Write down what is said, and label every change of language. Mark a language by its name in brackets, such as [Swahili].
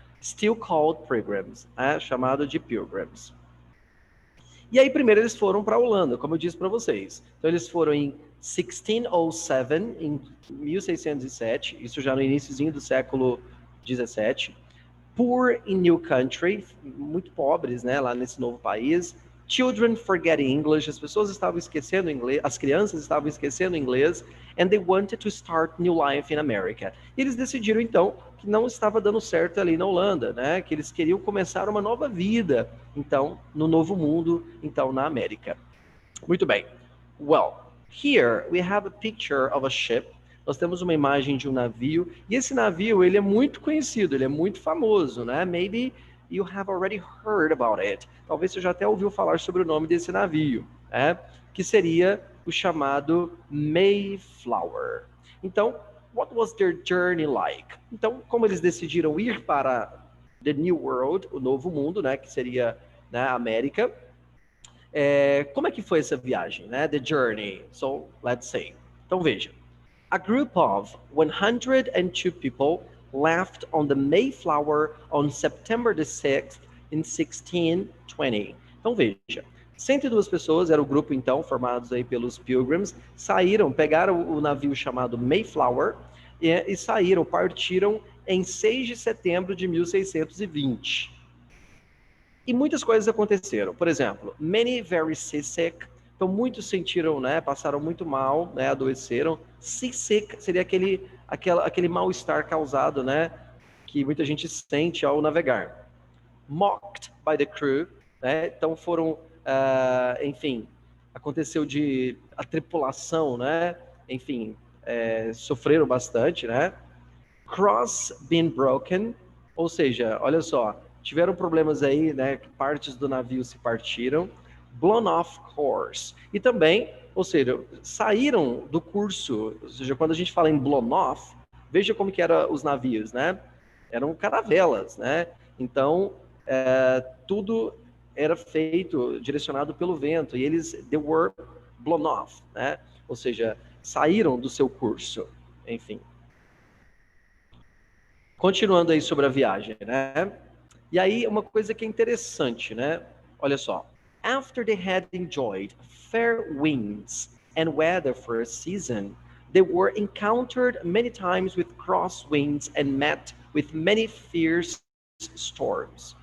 [English] Still called pilgrims, né? [Portuguese] Chamado de pilgrims. E aí primeiro eles foram para a Holanda, como eu disse para vocês. Então eles foram em 1607, em 1607, isso já no iniciozinho do século 17. [English] Poor in new country, [Portuguese] muito pobres, né, lá nesse novo país. [English] Children forgetting English, [Portuguese] as pessoas estavam esquecendo inglês, [English] as crianças estavam esquecendo inglês, and they wanted to start new life in America. [Portuguese] E eles decidiram então que não estava dando certo ali na Holanda, né, que eles queriam começar uma nova vida, então, no novo mundo, então na América. Muito bem. [English] Well, here we have a picture of a ship. [Portuguese] Nós temos uma imagem de um navio, e esse navio, ele é muito conhecido, ele é muito famoso, né? [English] Maybe you have already heard about it. [Portuguese] Talvez você já até ouviu falar sobre o nome desse navio, né? Que seria o chamado Mayflower. [English] Então, what was their journey like? [Portuguese] Então, como eles decidiram ir para the New World, o novo mundo, né? Que seria, né, a América. Como é que foi essa viagem, né? [English] The journey. So, let's say. [Portuguese] Então, veja. [English] A group of 102 people left on the Mayflower on September the 6th in 1620. [Portuguese] Então veja, 102 pessoas, era o grupo então, formados aí pelos Pilgrims, pegaram o navio chamado Mayflower e saíram, partiram em 6 de setembro de 1620. E muitas coisas aconteceram. Por exemplo, [English] many very seasick. [Portuguese] Então, muitos sentiram, né, passaram muito mal, né, adoeceram. Seasick seria aquele mal-estar causado, né, que muita gente sente ao navegar. [English] Mocked by the crew, [Portuguese] né, então foram, enfim, aconteceu a tripulação, né, enfim, sofreram bastante, né. [English] Cross being broken, [Portuguese] ou seja, olha só, tiveram problemas aí, né, que partes do navio se partiram. [English] Blown off course. [Portuguese] E também, ou seja, saíram do curso, ou seja, quando a gente fala em blown off, veja como que eram os navios, né? Eram caravelas, né? Então, tudo era feito, direcionado pelo vento, e eles, [English] they were blown off, [Portuguese] né? Ou seja, saíram do seu curso, enfim. Continuando aí sobre a viagem, né? E aí, uma coisa que é interessante, né? Olha só. [English] After they had enjoyed fair winds and weather for a season, they were encountered many times with crosswinds and met with many fierce storms.